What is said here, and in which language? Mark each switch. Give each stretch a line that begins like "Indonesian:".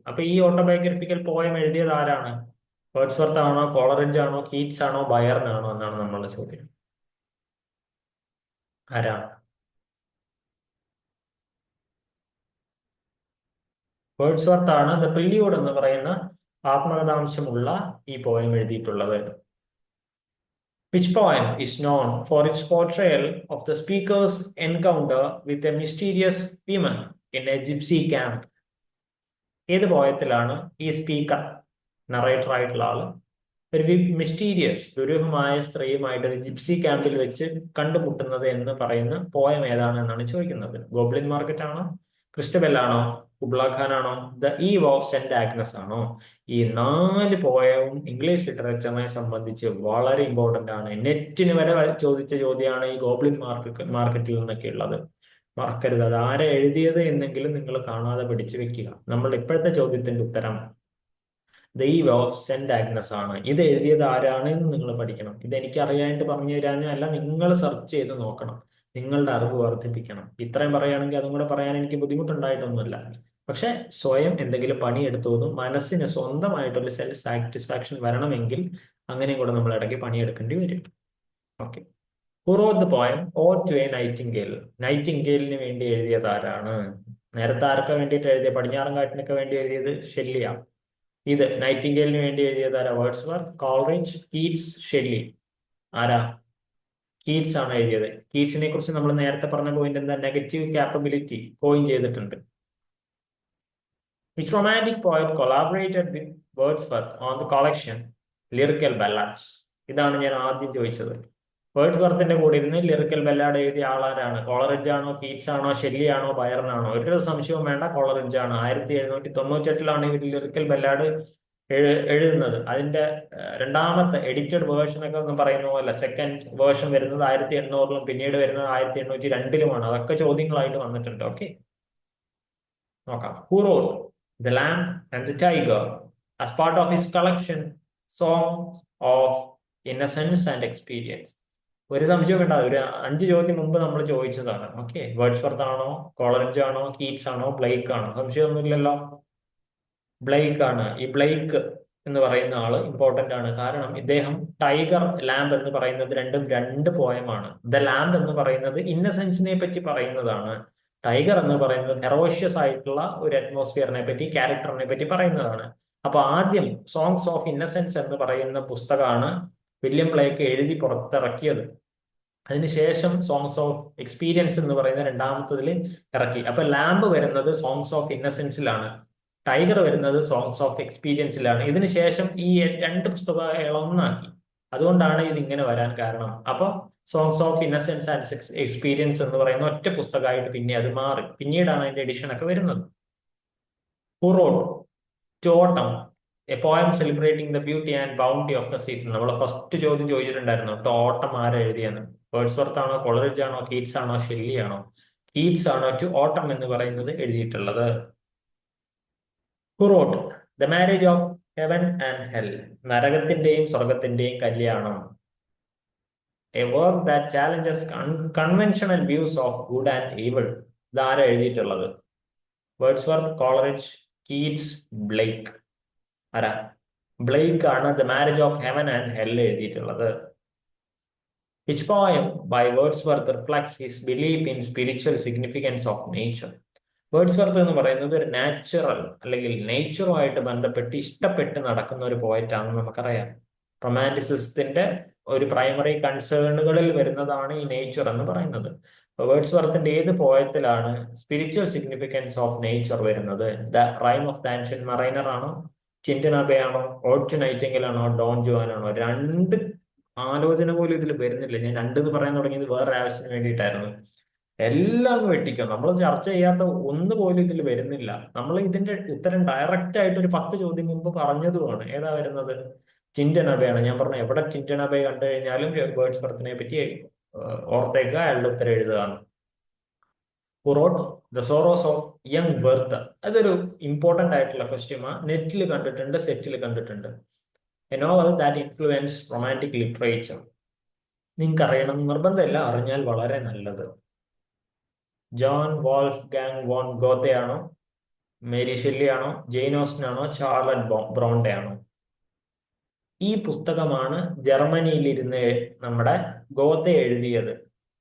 Malayalam: അപ്പൊ ഈ autobiographical poem എഴുതിയത് ആരാണ്? വേർഡ്സ്വർത്ത് ആണോ, കോളറിഡ്ജ് ആണോ, കീറ്റ്സ് ആണോ, ബൈറൺ ആണോ എന്നാണ് നമ്മളുടെ ചോദ്യം. ആരാണ്? വേർഡ്സ്വർത്ത് ആണ് ദ പ്രില്യൂഡ് എന്ന് പറയുന്ന ആത്മകഥാംശമുള്ള ഈ പോയം എഴുതിയിട്ടുള്ളത്.
English: Which poem is known for its portrayal of the speaker's encounter with a mysterious woman in a gypsy camp?
Malayalam: ഏത് പോയത്തിലാണ് ഈ സ്പീക്കർ, നറേറ്റർ ആയിട്ടുള്ള ആള്, ഒരു മിസ്റ്റീരിയസ്, ദുരൂഹമായ സ്ത്രീയുമായിട്ട് ഒരു ജിപ്സി ക്യാമ്പിൽ വെച്ച് കണ്ടുമുട്ടുന്നത് എന്ന് പറയുന്ന പോയം ഏതാണ് എന്നാണ് ചോദിക്കുന്നത്. ഗോബ്ലിൻ മാർക്കറ്റ് ആണോ, ക്രിസ്റ്റബൽ ആണോ, കുബ്ല ഖാൻ ആണോ, the eve of saint Agnes ആണോ? ഈ 4 പോയവും ഇംഗ്ലീഷ് ലിറ്ററേച്ചറിനെ സംബന്ധിച്ച് വളരെ ഇമ്പോർട്ടന്റ് ആണ്. നെറ്റിന് വരെ ചോദിച്ച ചോദ്യമാണ് ഈ ഗോബ്ലിൻ മാർക്കറ്റിൽ നിന്നൊക്കെ ഉള്ളത്. മറക്കരുത്, അത് ആരെ എഴുതിയത് എന്നെങ്കിലും നിങ്ങൾ കാണാതെ പഠിച്ചു വെക്കുക. നമ്മളുടെ ഇപ്പോഴത്തെ ചോദ്യത്തിന്റെ ഉത്തരം the eve of saint Agnes ആണ്. ഇത് എഴുതിയത് ആരാണ് എന്ന് നിങ്ങൾ പഠിക്കണം. ഇത് എനിക്ക് അറിയാനായിട്ട് പറഞ്ഞു തരാനും അല്ല, നിങ്ങൾ സെർച്ച് ചെയ്ത് നോക്കണം, നിങ്ങളുടെ അറിവ് വർദ്ധിപ്പിക്കണം. ഇത്രയും പറയുകയാണെങ്കിൽ അതും കൂടെ പറയാൻ എനിക്ക് ബുദ്ധിമുട്ടുണ്ടായിട്ടൊന്നുമില്ല. പക്ഷെ സ്വയം എന്തെങ്കിലും പണിയെടുത്തു മനസ്സിന് സ്വന്തമായിട്ടൊരു സെൽഫ് സാറ്റിസ്ഫാക്ഷൻ വരണമെങ്കിൽ അങ്ങനെയും കൂടെ നമ്മൾ ഇടയ്ക്ക് പണിയെടുക്കേണ്ടി വരും. Okay.
English: Who wrote the poem Ode to a Nightingale?
Malayalam: നൈറ്റിംഗേലിന് വേണ്ടി എഴുതിയത് ആരാണ്? നേരത്തെ ആർക്കെ വേണ്ടിയിട്ട് എഴുതിയ? പടിഞ്ഞാറൻ കാറ്റിനൊക്കെ വേണ്ടി എഴുതിയത് ഷെല്ലിയാ. ഇത് നൈറ്റിംഗേലിന് വേണ്ടി എഴുതിയത് ആരാ? Wordsworth, Coleridge, Keats, Shelly. ആരാ? കീറ്റ്സ് ആണ് എഴുതിയത്. കീറ്റ്സിനെ കുറിച്ച് നമ്മൾ നേരത്തെ പറഞ്ഞ പോയിന്റ് എന്താ? നെഗറ്റീവ് ക്യാപ്പബിലിറ്റി കോയിൻ ചെയ്തിട്ടുണ്ട്.
English: Which romantic poet collaborated with Wordsworth on the collection Lyrical Ballads?
Malayalam: ഇതാണ് ഞാൻ ആദ്യം ചോദിച്ചത്. വേർഡ്സ്വർത്തിന്റെ കൂടെ ഇരുന്ന് ലിറിക്കൽ ബല്ലാഡ് എഴുതിയ ആളാരാണ്? കോളറിഡ്ജ് ആണോ, കീറ്റ്സ് ആണോ, ഷെല്ലി ആണോ, ബയറൺ ആണോ? ഒരു സംശയവും വേണ്ട, കോളറിഡ്ജ് ആണ്. 1798 ഇവർ ലിറിക്കൽ ബല്ലാഡ് എഴുതുന്നത്. അതിന്റെ രണ്ടാമത്തെ എഡിറ്റഡ് വേർഷൻ ഒക്കെ ഒന്നും പറയുന്ന പോലെ സെക്കൻഡ് വേർഷൻ വരുന്നത് 1800-ലും പിന്നീട് വരുന്നത് 1802-ലുമാണ്. അതൊക്കെ ചോദ്യങ്ങളായിട്ട് വന്നിട്ടുണ്ട്. ഓക്കെ, നോക്കാം.
English: Who wrote The Lamb and the Tiger as part of his collection Songs of Innocence and Experience?
Malayalam: ഒരു സംശയം വേണ്ട, ഒരു 5 ചോദ്യം മുമ്പ് നമ്മൾ ചോദിച്ചതാണ്. ഓക്കെ, വേർഡ്സ്വർത്ത് ആണോ, കോളറിഡ്ജ് ആണോ, കീറ്റ്സ് ആണോ, ബ്ലെയ്ക്ക് ആണോ? സംശയമൊന്നുമില്ലല്ലോ, ബ്ലെയ്ക്ക് ആണ്. ഈ ബ്ലെയ്ക്ക് എന്ന് പറയുന്ന ആള് ഇമ്പോർട്ടന്റ് ആണ്. കാരണം ഇദ്ദേഹം ടൈഗർ, ലാംബ് എന്ന് പറയുന്നത് രണ്ടും രണ്ട് പോയമാണ്. ദ ലാംബ് എന്ന് പറയുന്നത് ഇന്നസെൻസിനെ പറ്റി പറയുന്നതാണ്. ടൈഗർ എന്ന് പറയുന്നത് ഫെറോഷ്യസ് ആയിട്ടുള്ള ഒരു അറ്റ്മോസ്ഫിയറിനെ പറ്റി, ക്യാരക്ടറിനെ പറ്റി പറയുന്നതാണ്. അപ്പൊ ആദ്യം സോങ്സ് ഓഫ് ഇന്നസെൻസ് എന്ന് പറയുന്ന പുസ്തകമാണ് വില്യം ബ്ലെയ്ക്ക് എഴുതി പുറത്തിറക്കിയത്. അതിനുശേഷം സോങ്സ് ഓഫ് എക്സ്പീരിയൻസ് എന്ന് പറയുന്ന രണ്ടാമത്തതിൽ ഇറക്കി. അപ്പൊ ലാംബ് വരുന്നത് സോങ്സ് ഓഫ് ഇന്നസെൻസിലാണ്, ടൈഗർ വരുന്നത് സോങ്സ് ഓഫ് എക്സ്പീരിയൻസിലാണ്. ഇതിനുശേഷം ഈ 2 പുസ്തകങ്ങൾ ഒന്നാക്കി. അതുകൊണ്ടാണ് ഇത് ഇങ്ങനെ വരാൻ കാരണം. അപ്പൊ songs of innocence and experience എന്ന് പറയുന്ന ഒറ്റ പുസ്തകമായിട്ട് പിന്നെ അത് മാറി. പിന്നീടാണ് അതിന്റെ എഡിഷൻ ഒക്കെ വരുന്നത്.
English: Who wrote To Autumn, a poem celebrating the beauty and bounty of the season?
Malayalam: നമ്മൾ ഫസ്റ്റ് ചോദ്യം ചോദിച്ചിട്ടുണ്ടായിരുന്നു, ടു ഓട്ടം ആരാ എഴുതിയെന്ന്. വേർഡ്സ്വർത്ത് ആണോ, കോളറിഡ്ജ് ആണോ, കീറ്റ്സ് ആണോ, ഷെല്ലി ആണോ? കീറ്റ്സ് ആണ് ടു ഓട്ടം എന്ന് പറയുന്നത് എഴുതിയിട്ടുള്ളത്.
English: Who wrote The Marriage of Heaven and Hell?
Malayalam: നരകത്തിന്റെയും സ്വർഗത്തിന്റെയും കല്യാണം.
English: A work that challenges conventional views of good and evil.
Malayalam: ഇതാരാ എഴുതിയിട്ടുള്ളത്? Wordsworth, Coleridge, Keats, Blake. ആരാ? ബ്ലെയ്ക്ക് ആണ് the marriage of heaven and hell എഴുതിയിട്ടുള്ളത്.
English: Which poem by Wordsworth reflects his belief in spiritual significance of nature?
Malayalam: Wordsworth എന്ന് പറയുന്നത് ഒരു natural അല്ലെങ്കിൽ നേച്ചറുമായിട്ട് ബന്ധപ്പെട്ട് ഇഷ്ടപ്പെട്ട് നടക്കുന്ന ഒരു പോയറ്റ് ആണെന്ന് നമുക്കറിയാം. റൊമാൻറ്റിസിസത്തിന്റെ ഒരു പ്രൈമറി കൺസേണുകളിൽ വരുന്നതാണ് ഈ നേച്ചർ എന്ന് പറയുന്നത്. വേർഡ്സ്വർത്തിന്റെ ഏത് പോയത്തിലാണ്
English: spiritual significance of nature
Malayalam: വരുന്നത്? The rhyme of the ancient mariner ആണോ, ചിന്റൻ അബേ ആണോ, ഓഡ് ടു നൈറ്റിംഗേൽ ആണോ, ഡോൺ ജുവാൻ ആണോ? 2 ആലോചന പോലും ഇതിൽ വരുന്നില്ല. ഞാൻ 2 എന്ന് പറയാൻ തുടങ്ങിയത് വേറെ ആവശ്യത്തിന് വേണ്ടിയിട്ടായിരുന്നു. എല്ലാം വെട്ടിക്കും. നമ്മൾ ചർച്ച ചെയ്യാത്ത ഒന്ന് പോലും ഇതിൽ വരുന്നില്ല. നമ്മൾ ഇതിന്റെ ഉത്തരം ഡയറക്റ്റ് ആയിട്ട് ഒരു 10 ചോദ്യം മുമ്പ് പറഞ്ഞതുമാണ്. ഏതാ വരുന്നത്? ചിന്റൻ അബയാണ്. ഞാൻ പറഞ്ഞു, എവിടെ ചിന്റൻ അബേ കണ്ടു കഴിഞ്ഞാലും വേർഡ്സ്വർത്തിനെ പറ്റി ഓർത്തേക്കുക, അയാളുടെ ഉത്തരം എഴുതുകയാണ്.
English: Who wrote The Sorrows of Young Werther?
Malayalam: അതൊരു ഇമ്പോർട്ടന്റ് ആയിട്ടുള്ള ക്വസ്റ്റ്യൻ. നെറ്റിൽ കണ്ടിട്ടുണ്ട്, സെറ്റിൽ കണ്ടിട്ടുണ്ട്.
English: A novel that influenced romantic literature.
Malayalam: നിങ്ങൾക്ക് അറിയണം നിർബന്ധമില്ല, അറിഞ്ഞാൽ വളരെ നല്ലത്. ജോൺ വോൾഫ്ഗാങ് വോൺ ഗോത്തെ ആണോ, മേരി ഷെല്ലി ആണോ, ജെയിൻ ഓസ്റ്റൻ ആണോ, ചാർലറ്റ് ബ്രോണ്ടെ ആണോ? ഈ പുസ്തകമാണ് ജർമ്മനിയിലിരുന്ന് നമ്മുടെ ഗോത്തെ എഴുതിയത്.